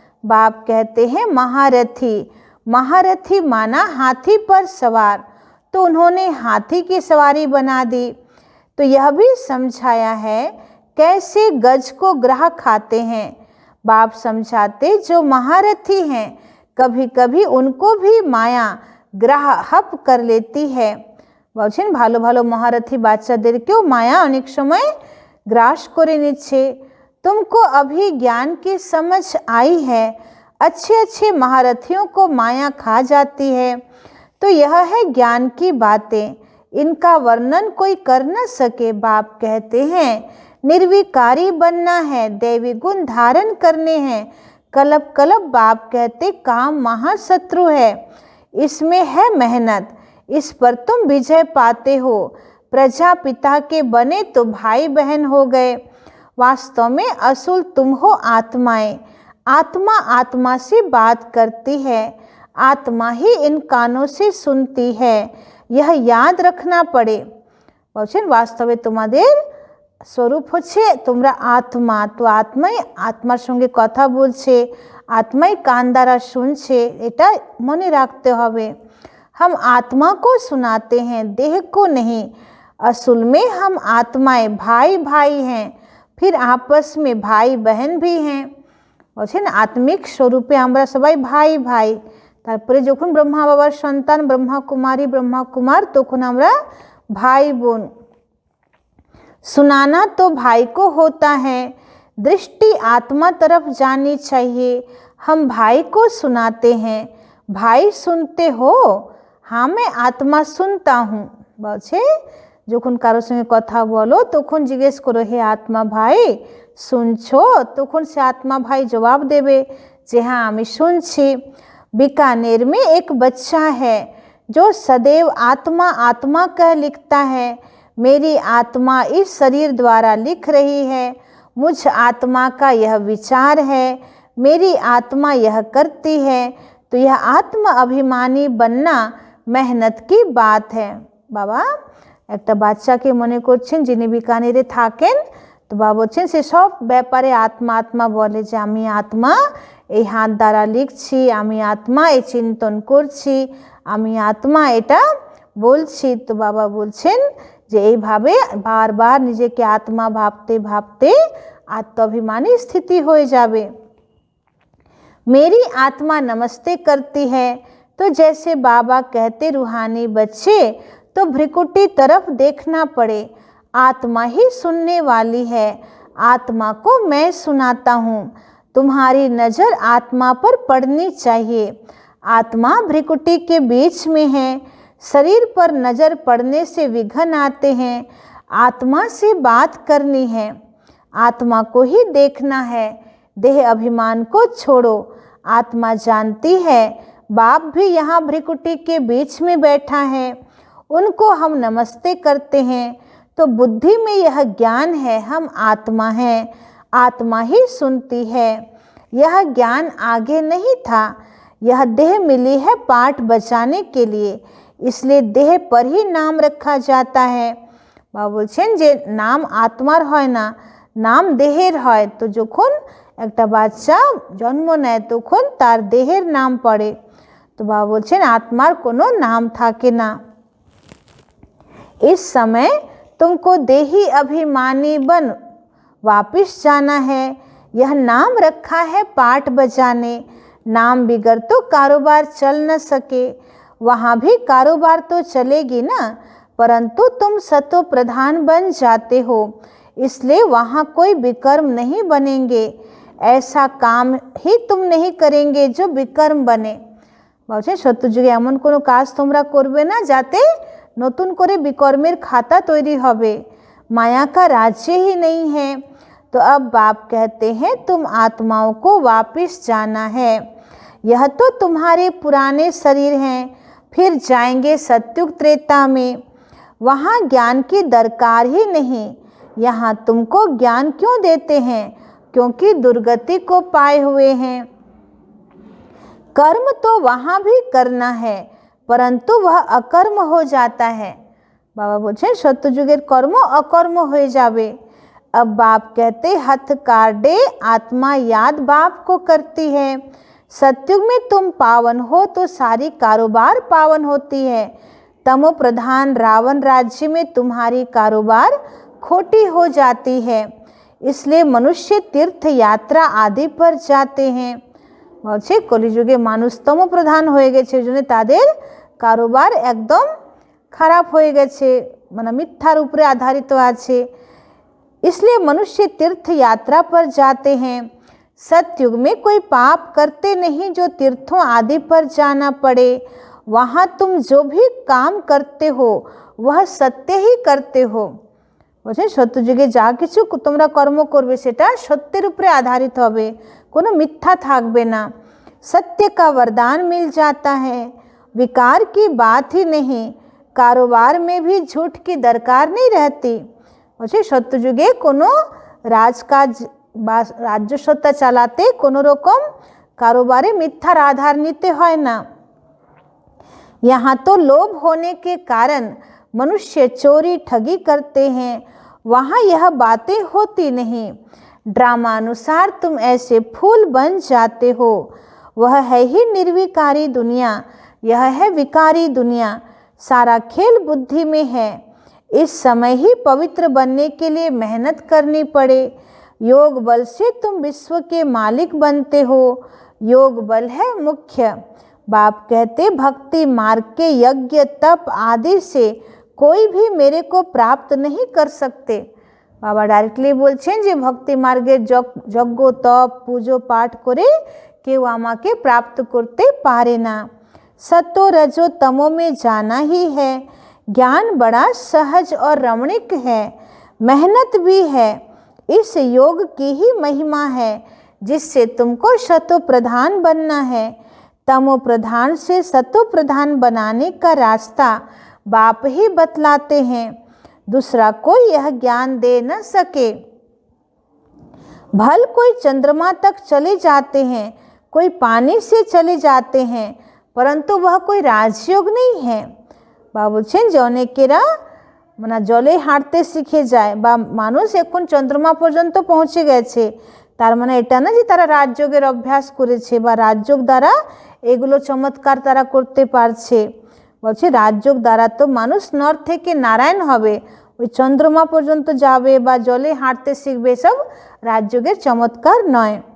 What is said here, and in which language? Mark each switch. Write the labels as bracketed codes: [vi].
[hi] बाप कहते हैं महारथी, महारथी माना हाथी पर सवार, तो उन्होंने हाथी की सवारी बना दी। तो यह भी समझाया है कैसे गज को ग्राह खाते हैं। बाप समझाते जो महारथी हैं कभी कभी उनको भी माया ग्राह हप कर लेती है। [bn] বলছেন ভালো ভালো মহারথী বাচ্চাদেরকেও মায়া অনেক সময় গ্রাস করে নিচ্ছে। [hi] तुमको अभी ज्ञान की समझ आई है, अच्छे अच्छे महारथियों को माया खा जाती है, तो यह है ज्ञान की बातें, इनका वर्णन कोई कर न सके। बाप कहते हैं निर्विकारी बनना है, दैवी गुण धारण करने हैं, कलब कलब बाप कहते काम महाशत्रु है, इसमें है मेहनत, इस पर तुम विजय पाते हो। प्रजापिता के बने तो भाई बहन हो गए, वास्तव में असूल तुम हो आत्माएं, आत्मा आत्मा से बात करती है, आत्मा ही इन कानों से सुनती है, यह याद रखना पड़े। [bn] বলছেন বাস্তবে তোমাদের স্বরূপ হচ্ছে তোমরা আত্মা, তো আত্মাই আত্মার সঙ্গে কথা বলছে, আত্মাই কান দ্বারা শুনছে, এটা মনে রাখতে হবে। [hi] हम आत्मा को सुनाते हैं, देह को नहीं, असल में हम आत्माएं भाई भाई हैं, फिर आपस में भाई बहन भी हैं। [bn] বলছেন আত্মিক স্বরূপে আমরা সবাই ভাই ভাই, তারপরে যখন ব্রহ্মা বাবার সন্তান ব্রহ্মা কুমারী ব্রহ্মা কুমার তখন আমরা भाई बोन। [hi] सुनाना तो भाई को होता है, दृष्टि आत्मा तरफ जानी चाहिए, हम भाई को सुनाते हैं। भाई सुनते हो? हाँ मैं आत्मा सुनता हूँ। [bn] বলছে যখন কারোর সঙ্গে কথা বলো তখন জিজ্ঞেস করো হে আত্মা ভাই শুনছো, তখন সে আত্মা ভাই জবাব দেবে যে हाँ আমি শুনছি। [hi] बीकानेर में एक बच्चा है जो सदैव आत्मा आत्मा कह लिखता है, मेरी आत्मा इस शरीर द्वारा लिख रही है, मुझ आत्मा का यह विचार है, मेरी आत्मा यह करती है। तो यह आत्म अभिमानी बनना मेहनत की बात है। [bn] बाबा একটা বাচ্চাকে মনে করছেন যিনি বিকানেরে থাকেন, তো বাবা বলছেন সে সব ব্যাপারে আত্মা আত্মা বলে যে আমি আত্মা এই হাত দ্বারা লিখছি, আমি আত্মা এই চিন্তন করছি, আমি আত্মা এটা বলছি। তো বাবা বলছেন যে এইভাবে বারবার নিজেকে আত্মা ভাবতে ভাবতে আত্মাভিমানী স্থিতি হয়ে যাবে। [hi] मेरी आत्मा नमस्ते करती है। तो जैसे बाबा कहते रूहानी बच्चे तो भ्रिकुटी तरफ देखना पड़े, आत्मा ही सुनने वाली है, आत्मा को मैं सुनाता हूँ। तुम्हारी नज़र आत्मा पर पड़नी चाहिए। आत्मा भ्रिकुटी के बीच में है, शरीर पर नज़र पड़ने से विघ्न आते हैं। आत्मा से बात करनी है, आत्मा को ही देखना है, देह अभिमान को छोड़ो। आत्मा जानती है बाप भी यहाँ भ्रिकुटी के बीच में बैठा है, उनको हम नमस्ते करते हैं। तो बुद्धि में यह ज्ञान है हम आत्मा हैं, आत्मा ही सुनती है। यह ज्ञान आगे नहीं था, यह देह मिली है पाठ बचाने के लिए, इसलिए देह पर ही नाम रखा जाता है। [bn] बाबा बोलছেন যে নাম আত্মার হয় না, নাম দেহের হয়। তো যখন একটা বাচ্চা জন্ম নেয় তখন তার দেহের নাম পড়ে। তো বাবা বলছেন आत्मार কোনো नाम থাকে না। [hi] इस समय तुमको देही अभिमानी बन वापिस जाना है। यह नाम रखा है पाठ बजाने, नाम बिगर तो कारोबार चल न सके। वहाँ भी कारोबार तो चलेगी ना, परंतु तुम सतो प्रधान बन जाते हो, इसलिए वहाँ कोई विकर्म नहीं बनेंगे। ऐसा काम ही तुम नहीं करेंगे जो विकर्म बने। [bn] বলছেন সত্যযুগে এমন কোনো কাজ তোমরা করবে না যাতে নতুন করে বিকর্মের খাতা তৈরি হবে। [hi] माया का राज्य ही नहीं है। तो अब बाप कहते हैं तुम आत्माओं को वापिस जाना है। यह तो तुम्हारे पुराने शरीर हैं, फिर जाएंगे सत्युग त्रेता में, वहाँ ज्ञान की दरकार ही नहीं। यहाँ तुमको ज्ञान क्यों देते हैं? क्योंकि दुर्गति को पाए हुए हैं। कर्म तो वहाँ भी करना है, परंतु वह अकर्म हो जाता है। [bn] बाबा बोलছেন সত্যযুগের কর্ম অকর্ম হয়ে যাবে। [hi] अब बाप कहते हथ काटे आत्मा याद बाप को करती है। सत्युग में तुम पावन हो तो सारी कारोबार पावन होती है। तमो प्रधान रावण राज्य में तुम्हारी कारोबार खोटी हो जाती है, इसलिए मनुष्य तीर्थ यात्रा आदि पर जाते हैं। [bn] বলছে কলিযুগে মানুষ তম প্রধান হয়ে গেছে, জন্য তাদের কারোবার একদম খারাপ হয়ে গেছে, মানে মিথ্যার উপরে আধারিত আছে। [hi] इसलिए मनुष्य तीर्थ यात्रा पर जाते हैं। सतयुग में कोई पाप करते नहीं जो तीर्थों आदि पर जाना पड़े। वहाँ तुम जो भी काम करते हो वह सत्य ही करते हो। [bn] বলছেন সত্যযুগে যা কিছু তোমরা কর্ম করবে সেটা সত্যের উপরে আধারিত হবে, কোনো মিথ্যা থাকবে না। [hi] सत्य का वरदान मिल जाता है, विकार की बात ही नहीं, कारोबार में भी झूठ की दरकार नहीं रहती। [bn] বলছে সত্যযুগে কোনো রাজকাজ বা রাজ্যসত্তা চালাতে কোনো রকম কারোবারে মিথ্যার আধার নিতে হয় না। [hi] यहाँ तो लोभ होने के कारण मनुष्य चोरी ठगी करते हैं, वहाँ यह बातें होती नहीं। ड्रामा अनुसार तुम ऐसे फूल बन जाते हो। वह है ही निर्विकारी दुनिया, यह है विकारी दुनिया। सारा खेल बुद्धि में है। इस समय ही पवित्र बनने के लिए मेहनत करनी पड़े। योग बल से तुम विश्व के मालिक बनते हो। योग बल है मुख्य। बाप कहते भक्ति मार्ग के यज्ञ तप आदि से कोई भी मेरे को प्राप्त नहीं कर सकते। [bn] বাবা ডাইরেক্টলি বলছেন যে ভক্তি মার্গের যজ্ঞ তপ পুজো পাঠ করে কেউ আমাকে প্রাপ্ত করতে পারে না। [hi] सतो रजो तमो में जाना ही है। ज्ञान बड़ा सहज और रमणीक है, मेहनत भी है। इस योग की ही महिमा है जिससे तुमको शतो प्रधान बनना है। तमो प्रधान से सतो प्रधान बनाने का रास्ता बाप ही बतलाते हैं। दूसरा कोई यह ज्ञान दे न सके। भल कोई चंद्रमा तक चले जाते हैं, कोई पानी से चले जाते हैं, परंतु वह कोई राजयोग नहीं है। [bn] বাবা বলছেন যে অনেকেরা মানে জলে হাঁটতে শিখে যায় বা মানুষ এখন চন্দ্রমা পর্যন্ত পৌঁছে গেছে, তার মানে এটা না যে তারা রাজযোগের অভ্যাস করেছে বা রাজযোগ দ্বারা এগুলো চমৎকার তারা করতে পারছে। বলছে রাজযোগ দ্বারা তো মানুষ নর থেকে নারায়ণ হবে, ওই চন্দ্রমা পর্যন্ত যাবে বা জলে হাঁটতে শিখবে, সব राजयोगेर चमत्कार नय।